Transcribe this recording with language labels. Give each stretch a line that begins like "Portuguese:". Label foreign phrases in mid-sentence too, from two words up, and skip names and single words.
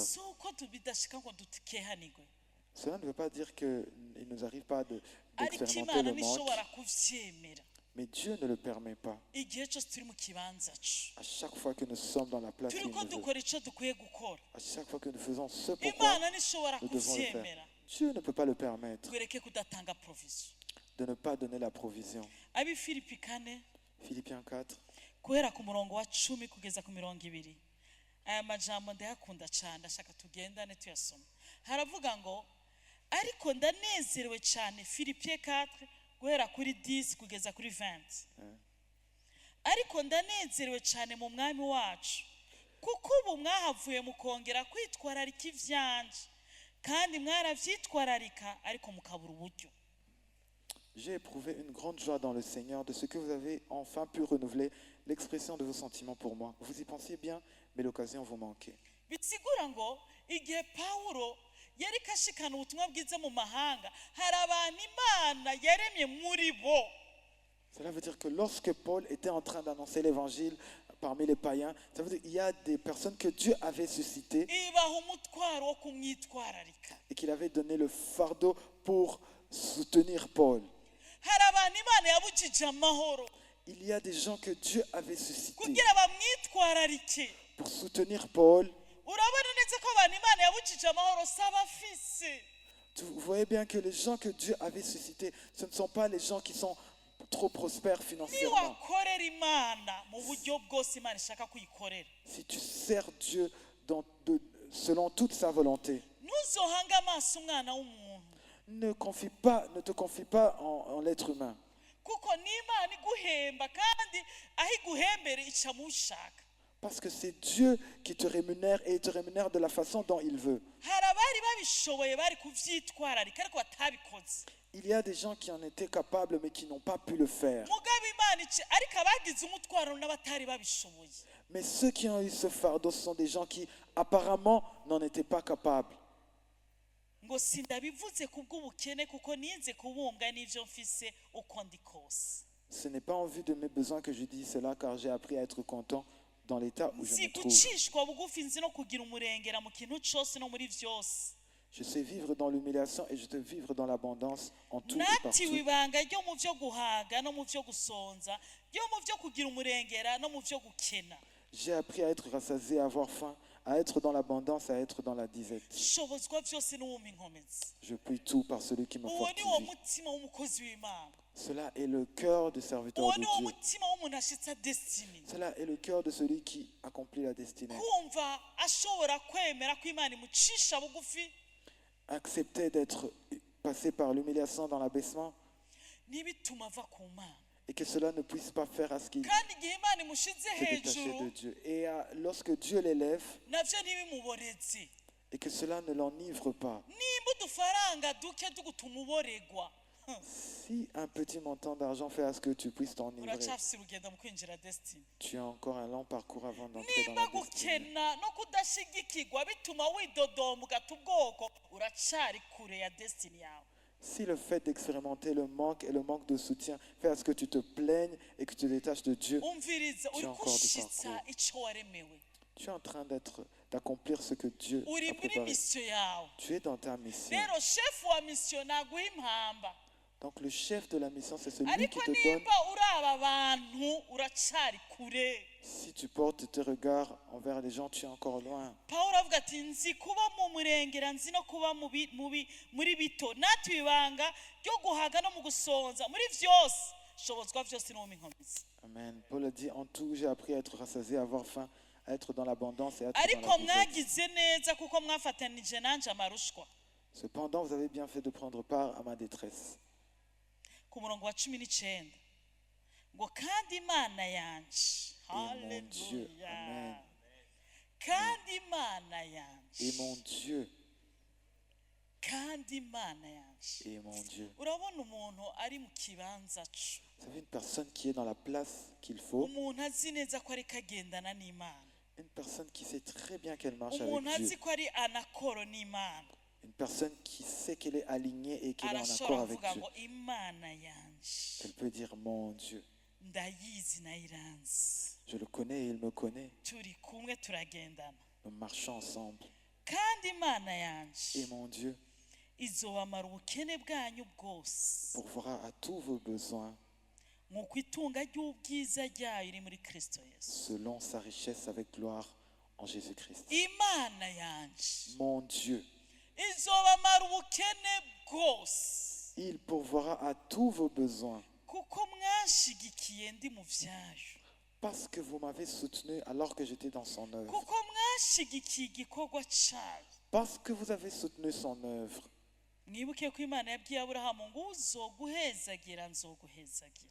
Rundi: si uko tubidashika ngo dutikehanirwe
French: Cela ne veut pas dire qu'il ne nous arrive pas
Rundi: ariko
French: d'expérimenter
Rundi: imana
French: le manque,
Rundi: ntishobora kuvyemera
French: mais Dieu ne le permet pas.
Rundi: igihe cyose turi mu kibanza cyo
French: À chaque fois que nous sommes dans la place
Rundi: turi
French: qu'il
Rundi: ko
French: nous veut,
Rundi: dukora icyo dukwiye gukora
French: à chaque fois que nous faisons ce pourquoi
Rundi: imana ntishobora
French: nous devons le
Rundi: kuvyemera.
French: faire, Dieu ne peut pas le permettre
Rundi: twereke kudatanga provision.
French: de ne pas donner la provision.
Rundi: abi Filipi 4
French: Philippiens 4,
Rundi: guhera ku murongo wa 10 kugeza ku 20. aya majambo ndayakunda cyane ndashaka tugendane tuyasoma. haravuga ngo ariko ndanezerewe cyane. Filipi 4 guhera kuri 10 kugeza kuri 20. ariko ndanezerewe cyane mu mwami wacu kuko ubu mwahavuye mukongera kwitwararika ivyanje kandi mwaravyitwararika ariko mukabura uburyo.
French: j'ai éprouvé une grande joie dans le Seigneur de ce que vous avez enfin pu renouveler l'expression de vos sentiments pour moi. Vous y pensiez bien, mais l'occasion vous manquait.
Rundi: bisigura ngo igihe Pawulo yari kashikana ubutumwa bwiza mu mahanga hari abantu imana yaremye muri bo.
French: Cela veut dire que lorsque Paul était en train d'annoncer l'évangile parmi les païens, ça veut dire qu'il y a des personnes que Dieu avait suscitées
Rundi: ibaha umutwaro wo kumwitwararika.
French: et qu'il avait donné le fardeau pour soutenir Paul.
Rundi: hari abantu imana yabukije amahoro
French: Il y a des gens que Dieu avait suscités
Rundi: kugira bamwitwararike.
French: pour soutenir Paul.
Rundi: urabona neza ko abantu imana yabukije amahoro s'abafise.
French: Vous voyez bien que les gens que Dieu avait suscités, ce ne sont pas les gens qui sont trop prospères financièrement.
Rundi: niwakorera imana mu buryo bwose imana ishaka kuyikorera
French: Si tu sers Dieu selon toute sa volonté,
Rundi: ntuzohange amaso umwana w'umuntu
French: ne te confie pas en l'être humain.
Rundi: kuko n'imana iguhemba kandi aho iguhembere ica mu ushaka.
French: Parce que c'est Dieu qui te rémunère et il te rémunère de la façon dont il veut.
Rundi: hari abari babishoboye bari kuvyitwararika ariko batabikoze.
French: Il y a des gens qui en étaient capables mais qui n'ont pas pu le faire.
Rundi: mugabo imana ariko abagize umutwaro n'abatari babishoboye.
French: Mais ceux qui ont eu ce fardeau, ce sont des gens qui apparemment n'en étaient pas capables.
Rundi: ngo sindabivuze kubw'ubukene kuko nize kubumbwa n'ivyo mfise uko ndi kose.
French: Ce n'est pas en vue de mes besoins que je dis cela, car j'ai appris à être content dans l'état où je
Rundi: nzi
French: me trouve.
Rundi: gucishwa bugufi nzi no kugira umurengera mu kintu cose no muri vyose.
French: Je sais vivre dans l'humiliation et je sais vivre dans l'abondance en tout et
Rundi: natiwe
French: partout.
Rundi: ibanga ryo mu vyo guhaga no mu vyo gusonza ryo mu vyo kugira umurengera no mu vyo gukena.
French: J'ai appris à être rassasié, à avoir faim, à être dans l'abondance, à être dans la disette.
Rundi: shobozwa vyose n'uwumpa inkomezi.
French: Je puis tout par celui qui me
Rundi: uwo ni wo
French: fortifie.
Rundi: mutima w'umukozi w'imana.
French: Cela est le cœur du serviteur
Rundi: uwo
French: de
Rundi: ni wo
French: Dieu.
Rundi: mutima w'umuntu ashitsa destiny.
French: Cela est le cœur de celui qui accomplit la destinée.
Rundi: kumva ashobora kwemera ko imana imucisha bugufi
French: Accepter d'être passé par l'humiliation dans l'abaissement
Rundi: ntibituma ava ku mana.
French: et que cela ne puisse pas faire à ce qu'il
Rundi: kandi igihe imana imushize
French: se détacher de
Rundi: hejuru
French: Dieu. Et lorsque Dieu l'élève
Rundi: navyo ntibimuboreze.
French: et que cela ne l'enivre pas.
Rundi: nimba udufaranga duke tugutuma uboregwa
French: Si un petit montant d'argent fait à ce que tu puisses t'enivrer,
Rundi: uracafise urugendo mu kwinjira destiny.
French: tu as encore un long parcours avant d'entrer dans
Rundi: nimba
French: la destinée.
Rundi: gukena no kudashigikirwa bituma widodoma ugata ubwoko uracari kure ya destiny yawe.
French: Si le fait d'expérimenter le manque et le manque de soutien fait à ce que tu te plaignes et que tu te détaches de Dieu,
Rundi: umviriza uri
French: encore du
Rundi: gushitsa
French: parcours.
Rundi: icyo waremewe
French: tu es en train d'accomplir ce que Dieu
Rundi: uri
French: a
Rundi: muri
French: préparé.
Rundi: misiyo yawe
French: Tu es dans ta mission.
Rundi: rero shefu wa misiyo naguha impamba
French: Donc le chef de la mission, c'est celui
Rundi: ariko
French: qui te donne.
Rundi: nimba uri aba bantu uracyari kure.
French: Si tu portes tes regards envers les gens, tu es encore loin.
Rundi: Pawulo avuga ati nzi kuba mu murengera nzi no kuba muri bito natwe ibanga ryo guhaga no mu gusonza muri byose shobozwa byose no mu inkomezi. Amen.
French: Paul a dit, en tout, j'ai appris à être rassasié, à avoir faim, à être dans l'abondance et à être
Rundi: ariko
French: dans la pauvreté.
Rundi: mwagize neza kuko mwafatanije nanje amarushwa.
French: Cependant, vous avez bien fait de prendre part à ma détresse.
Rundi: Ku murongo wa 19 ngo kandi imana yanje
French: mon Dieu,
Rundi: haleluya amen. kandi imana yanje
French: Et mon Dieu,
Rundi: kandi imana yanje.
French: et mon Dieu.
Rundi: Urabona umuntu ari mu kibanza cyo
French: Vous savez, une personne qui est dans la place qu'il faut,
Rundi: umuntu azi neza ko ari kagendana n'Imana,
French: une personne qui sait très bien qu'elle marche
Rundi: umuntu
French: avec
Rundi: azi
French: Dieu,
Rundi: ko ari anakoro n'Imana
French: une personne qui sait qu'elle est alignée et qu'elle est en
Rundi: arashobora
French: accord avec
Rundi: kuvuga
French: Dieu.
Rundi: ngo imana yanje
French: Elle peut dire, mon Dieu,
Rundi: ndayizi nayiranzi
French: je le connais et il me connaît.
Rundi: turi kumwe turagendana
French: Nous marchons ensemble.
Rundi: kandi imana
French: Et
Rundi: yanje
French: mon Dieu
Rundi: izobamara ubukene bwanyu bwose
French: pourvoira à tous vos besoins
Rundi: nk'uko itunga ry'ubwiza ryayo iri muri Kristo Yesu.
French: selon sa richesse avec gloire en Jésus-Christ.
Rundi: Imana yanje
French: Mon Dieu,
Rundi: izobamara ubukene bwose
French: il pourvoira à tous vos besoins
Rundi: kuko mwashigikiye ndi mu byayo,
French: parce que vous m'avez soutenu alors que j'étais dans son œuvre.
Rundi: kuko mwashigikiye igikorwa cyayo.
French: Parce que vous avez soutenu son œuvre.
Rundi: Mwibuke ko Imana yabwiye Aburahamu ngo uzoguhezagira nzoguhezagira,